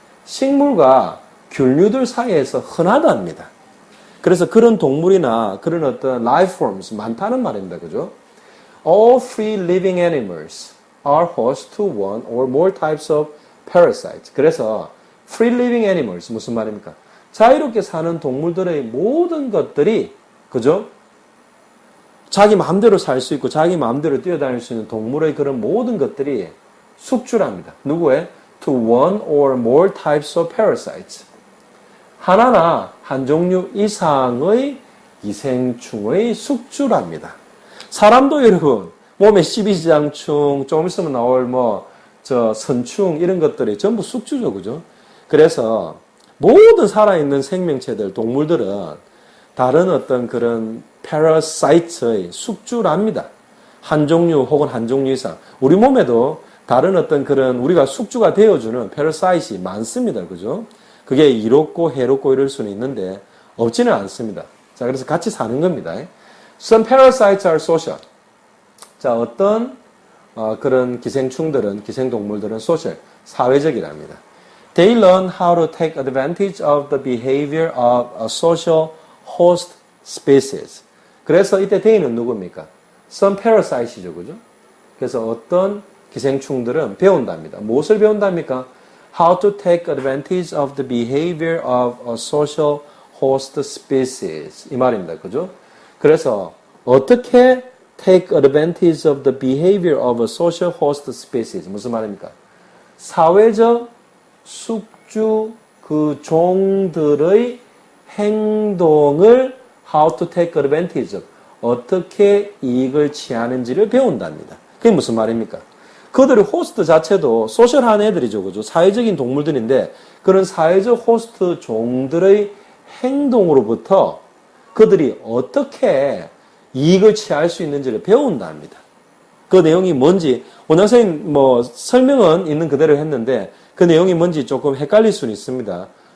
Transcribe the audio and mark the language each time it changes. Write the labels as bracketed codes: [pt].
[ko] 식물과 균류들 사이에서 흔하답니다. 그래서 그런 동물이나 그런 어떤 [en] life forms [ko] 많다는 말입니다. 그죠? [en] All free living animals are host to one or more types of parasites. [ko] 그래서 [en] free living animals [ko] 무슨 말입니까? 자유롭게 사는 동물들의 모든 것들이 그죠? 자기 마음대로 살 수 있고 자기 마음대로 뛰어다닐 수 있는 동물의 그런 모든 것들이 숙주랍니다. 누구의? [en] To one or more types of parasites. [ko] 하나나 한 종류 이상의 기생충의 숙주랍니다. 사람도 여러분 몸에 십이지장충, 좀 있으면 나올 선충 이런 것들이 전부 숙주죠. 그죠? 그래서 모든 살아있는 생명체들, 동물들은 다른 어떤 그런 parasite의 숙주랍니다. 한 종류 혹은 한 종류 이상. 우리 몸에도 다른 어떤 그런 우리가 숙주가 되어주는 parasite이 많습니다. 그죠? 그게 이롭고 해롭고 이럴 수는 있는데 없지는 않습니다. 자, 그래서 같이 사는 겁니다. [en] Some parasites are social. [ko] 자, 어떤 그런 기생동물들은 social, 사회적이랍니다. [en] They learn how to take advantage of the behavior of a social host species. [ko] 그래서 이때 they는 누굽니까? [en] Some parasites [ko] 이죠, 그죠? 그래서 어떤 기생충들은 배운답니다. 무엇을 배운답니까? [en] How to take advantage of the behavior of a social host species. [ko] 이 말입니다, 그죠? 그래서 어떻게 [en] take advantage of the behavior of a social host species. [ko] 무슨 말입니까? 사회적 숙주 그 종들의 행동을 [en] how to take advantage of, [ko] 어떻게 이익을 취하는지를 배운답니다. 그게 무슨 말입니까? 그들의 호스트 자체도 소셜한 애들이죠. 그죠? 사회적인 동물들인데 그런 사회적 호스트 종들의 행동으로부터 그들이 어떻게 이익을 취할 수 있는지를 배운답니다. 그 내용이 뭔지 원장 선생님 뭐 설명은 있는 그대로 했는데 그 내용이 뭔지 조금 헷갈릴 수는 있습니다.